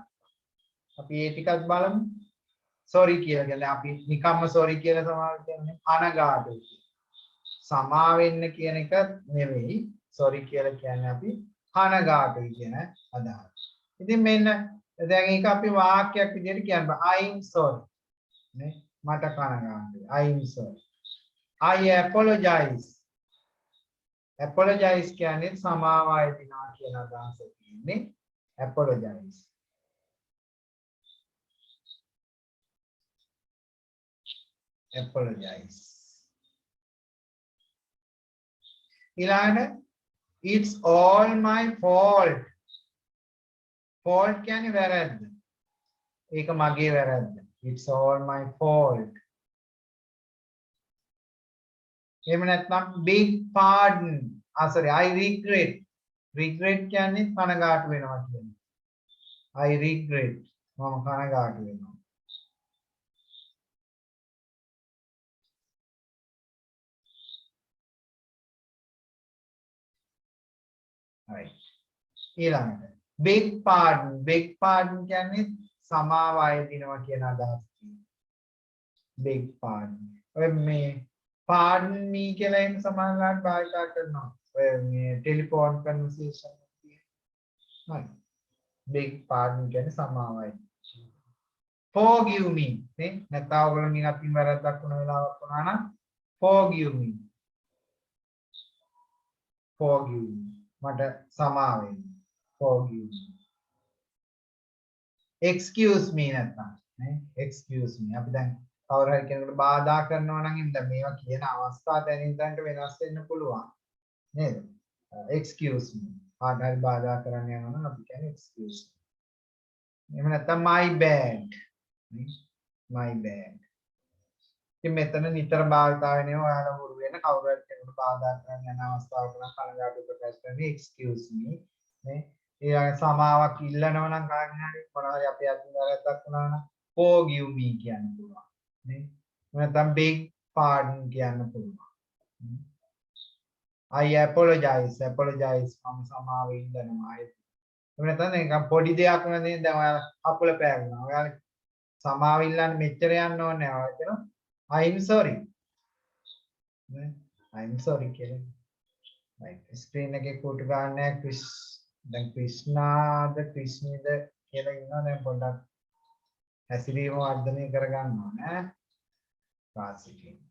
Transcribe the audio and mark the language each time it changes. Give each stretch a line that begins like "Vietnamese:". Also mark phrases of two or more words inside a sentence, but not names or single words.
Sinhala: අපි ඒ ටිකක් බලමු. sorry කියලා කියන්නේ අපි නිකම්ම sorry කියලා සමාවෙන්න කියන්නේ අනගාටුයි. සමා වෙන්න කියන එක නෙවෙයි. sorry කියලා කියන්නේ අපි අනගාටුයි කියන අදහස. ඉතින් මෙන්න දැන් ඒක අපි වාක්‍යයක් විදිහට කියන්න බෑ.
English: I'm sorry.
Sinhala: නේ මට කනගාටුයි.
English: I'm sorry. I apologize.
Sinhala: apologize කියන්නේ සමාව අයදිනා කියන අදහස තියෙන්නේ.
English: apologize. apologize. ඊළඟට it's all my fault.
Sinhala: fault කියන්නේ වැරද්ද. ඒක මගේ වැරද්ද.
English: it's all my fault.
Sinhala: එහෙම නැත්නම්
English: big pardon. sorry I regret.
Sinhala: regret කියන්නේ කනගාටු වෙනවා කියන්නේ.
English: I regret.
Sinhala: මම කනගාටු වෙනවා.
English: right.
Sinhala: ඊළඟට
English: big pardon. big pardon
Sinhala: කියන්නේ සමාව අයදිනවා කියන අදහස තියෙනවා.
English: big pardon.
Sinhala: ඔය මේ
English: pardon me
Sinhala: කියලා එහෙම සමානලාට භාවිතා කරනවා. ඔය මේ
English: telephone conversation
Sinhala: එකේ. හරි.
English: big pardon
Sinhala: කියන්නේ සමාවයි.
English: forgive me.
Sinhala: නේ? නැත්නම් ඔයගොල්ලන්ගෙන් අතින් වැරද්දක් වුණ වෙලාවක් වුණා නම්
English: forgive me. forgive me.
Sinhala: මට සමා වෙන්න.
English: forgive me. excuse me
Sinhala: නැත්නම් නේ?
English: excuse me.
Sinhala: අපි දැන් කවුරු හරි කෙනෙකුට බාධා කරනවා නම් එහෙනම් මේවා කියන අවස්ථා දැනින් දැනට වෙනස් වෙන්න පුළුවන් නේද?
English: excuse me.
Sinhala: කාට හරි බාධා කරන්න යනවා නම් අපි කියන්නේ
English: excuse me.
Sinhala: එහෙම නැත්නම්
English: my bad. my bad.
Sinhala: ඉතින් මෙතන නිතර භාවිතා වෙනවා ඔයාලා හුරු වෙන කවුරු හරි කෙනෙකුට බාධා කරන්න යන අවස්ථාවක නම් කනගාටු ප්‍රකාශ කරන්නේ
English: excuse me
Sinhala: නේ. ඊළඟ සමාවක් ඉල්ලනවා නම් කාගෙන් හරි මොනවා හරි අපේ අතින් වැරද්දක් වුණා නම්
English: forgive me
Sinhala: කියන්න පුළුවන්. නැත්නම්
English: beg pardon
Sinhala: කියන්න පුළුවන්.
English: I apologize.
Sinhala: apologize මම සමාව ඉල්ලනවා. එහෙම නැත්නම් නිකන් පොඩි දෙයක් නෙවෙයි දැන් ඔයාලා අකුල පෑගුණා. ඔයාලා සමාව ඉල්ලන්න මෙච්චර යන්න ඕනේ නැහැ. ඔයාලා කියනවා
English: I'm sorry. I'm sorry
Sinhala: කියලා.
English: right screen
Sinhala: එකේ කුටු ගන්න ක්‍රිස් දැන් ක්‍රිෂ්ණාද ක්‍රිෂ්ණීද කියලා ඉන්නවා දැන් පොඩ්ඩක් හැසිරීම වර්ධනය කරගන්න ඕනේ class එකේ.